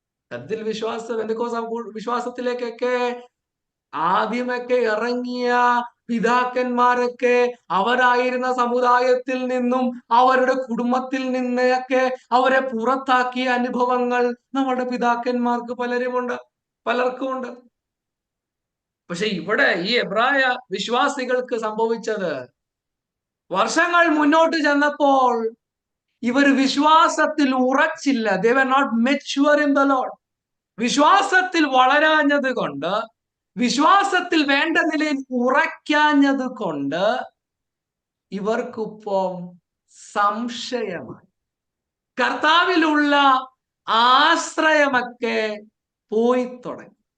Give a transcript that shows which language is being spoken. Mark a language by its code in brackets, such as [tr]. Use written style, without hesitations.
[ml] അതിൽ വിശ്വാസത്തിലേക്കൊക്കെ ആദ്യമൊക്കെ ഇറങ്ങിയ പിതാക്കന്മാരൊക്കെ അവരായിരുന്ന സമുദായത്തിൽ നിന്നും അവരുടെ കുടുംബത്തിൽ നിന്നൊക്കെ അവരെ പുറത്താക്കിയ അനുഭവങ്ങൾ നമ്മുടെ പിതാക്കന്മാർക്ക് പലർക്കും ഉണ്ട്. പക്ഷെ ഇവിടെ ഈ എബ്രായ വിശ്വാസികൾക്ക് സംഭവിച്ചത്, വർഷങ്ങൾ മുന്നോട്ട് ചെന്നപ്പോൾ ഇവർ വിശ്വാസത്തിൽ ഉറച്ചില്ല. [en] They were not mature in the Lord. [ml] വിശ്വാസത്തിൽ വളരാഞ്ഞത് കൊണ്ട്, വിശ്വാസത്തിൽ വേണ്ട നിലയിൽ ഉറയ്ക്കാഞ്ഞത് കൊണ്ട് ഇവർക്കിപ്പം സംശയമായി. കർത്താവിലുള്ള ആശ്രയമൊക്കെ പോയി തുടങ്ങി.